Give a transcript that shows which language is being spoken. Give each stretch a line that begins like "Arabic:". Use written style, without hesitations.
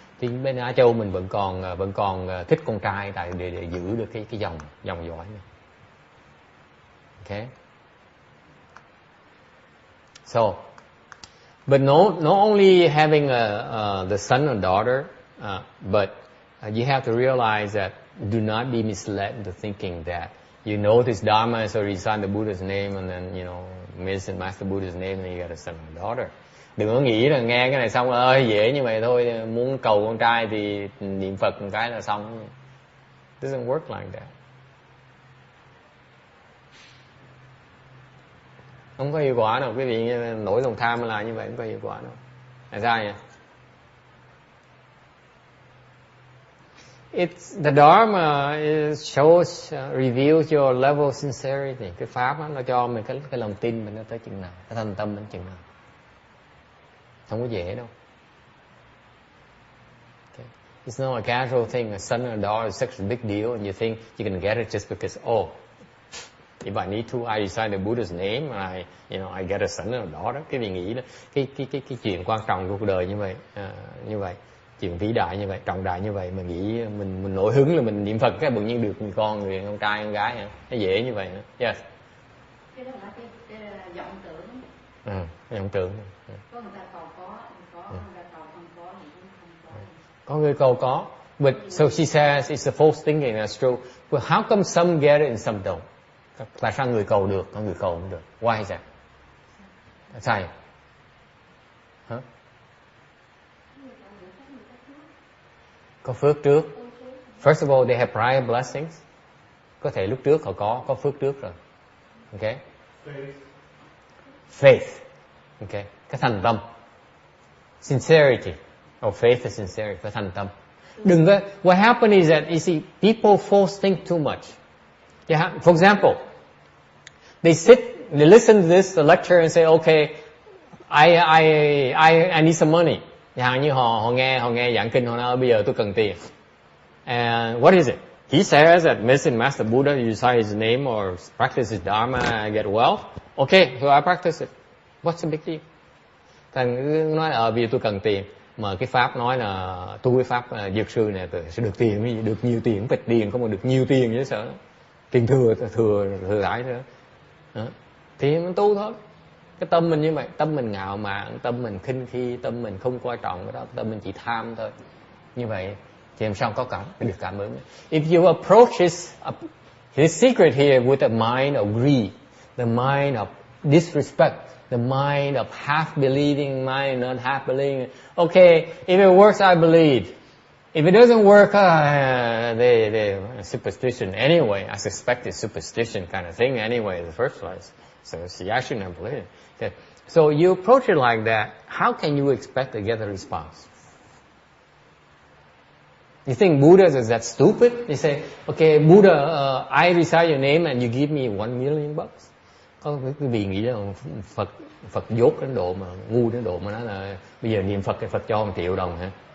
Vietnamese: Thì bên Á Châu mình vẫn còn thích con trai tại để giữ được cái dòng dõi này.
English: Okay. So, but not only having the son or daughter, but you have to realize that do not be misled into thinking that you know this Dharma, so you recite the Buddha's name, and then medicine master Buddha's name, and then you got a son or daughter.
Vietnamese: Đừng có nghĩ là nghe cái này xong ơi dễ như vậy thôi, muốn cầu con trai thì niệm Phật một cái là xong.
English: It doesn't work like that.
Vietnamese: Không có hiệu quả đâu, quý vị nổi lòng tham là như vậy không có hiệu quả đâu. Tại sao vậy?
English: It's the Dharma shows, reveals your level of sincerity.
Vietnamese: Cái pháp đó, nó cho mình cái lòng tin mình nó tới chừng nào, cái thành tâm đến chừng nào. Không có dễ đâu.
English: Okay. It's not a casual thing. A son or a daughter is such a big deal, and you think you can get it just because, if I need to, I recite the Buddha's name, and I get a son or a daughter.
Vietnamese: Cái vị nghĩ đó, cái chuyện quan trọng của cuộc đời như vậy, chuyện vĩ đại như vậy, trọng đại như vậy, mình nghĩ mình nổi hứng là mình niệm Phật cái tự nhiên được người con trai con gái hả? Nó dễ như vậy hả? Yes. Cái đó là cái vọng tưởng. Vọng tưởng. Có người ta cầu có, người ta cầu không có, người cũng không có. Có người cầu có, but so she says it's a false thinking. That's true.
English: But how come some get it and some don't?
Vietnamese: Tại sao người cầu được, có người cầu không được?
English: Why is that?
Vietnamese: Tại sao? Hả? Có phước trước.
English: First of all, they have prior blessings.
Vietnamese: Có thể lúc trước họ có phước trước rồi.
English: Okay? Faith. Okay?
Vietnamese: Cái thành tâm.
English: Sincerity. Faith is sincerity.
Vietnamese: Phải thành tâm. Đừng có.
English: What happened is that you see people false think too much. For example, they listen to this lecture and say, okay, I need some money.
Vietnamese: Chẳng hạn như họ nghe giảng kinh, họ nói bây giờ tôi cần tiền.
English: And what is it? He says that medicine master Buddha, you recite his name or practice his dharma, I get wealth. Okay, so I practice it. What's the big deal?
Vietnamese: Thành nói vì tôi cần tiền, mà cái pháp nói là tu cái pháp dược sư này sẽ được tiền, được nhiều tiền, vịt tiền, không mà được nhiều tiền chứ sợ. Tiền thừa rải nữa. Thì mình tu thôi. Cái tâm mình như vậy, tâm mình ngạo mạn, tâm mình khinh khi, tâm mình không coi trọng cái đó, tâm mình chỉ tham thôi. Như vậy thì làm sao có được cảm ứng.
English: If you approach his secret here with a mind of greed, the mind of disrespect, the mind of half believing, mind not half believing. Okay, if it works, I believe. If it doesn't work, they superstition anyway. I suspect it's superstition kind of thing anyway in the first place. So she actually don't believe it. Okay. So you approach it like that, how can you expect to get a response? You think Buddha is that stupid? You say, okay, Buddha, I recite your name and you give me $1 million.
Vietnamese: Có cái vị nghĩ là Phật dốt đến độ mà ngu đến độ mà nói là bây giờ niệm Phật thì Phật cho $1 triệu hả?